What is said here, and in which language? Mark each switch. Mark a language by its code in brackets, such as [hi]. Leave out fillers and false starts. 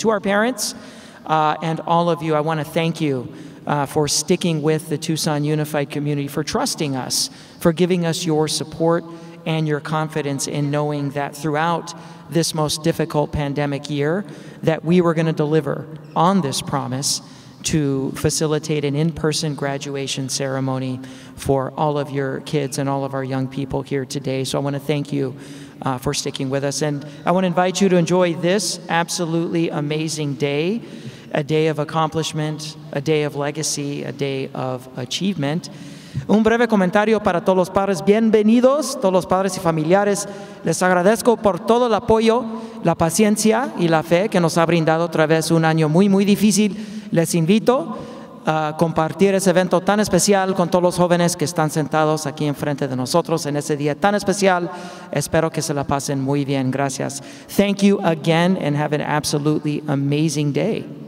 [en] To our parents and all of you, I want to thank you for sticking with the Tucson Unified community, for trusting us, for giving us your support and your confidence in knowing that throughout this most difficult pandemic year, that we were going to deliver on this promise to facilitate an in-person graduation ceremony for all of your kids and all of our young people here today. So I want to thank you for sticking with us. And I want to invite you to enjoy this absolutely amazing day, a day of accomplishment, a day of legacy, a day of achievement. [es] Un breve comentario para todos los padres. Bienvenidos, todos los padres y familiares. Les agradezco por todo el apoyo, la paciencia y la fe que nos ha brindado a través de un año muy, muy difícil. Les invito compartir ese evento tan especial con todos los jóvenes que están sentados aquí enfrente de nosotros en ese día tan especial. Espero que se la pasen muy bien. Gracias. [en] Thank you again and have an absolutely amazing day.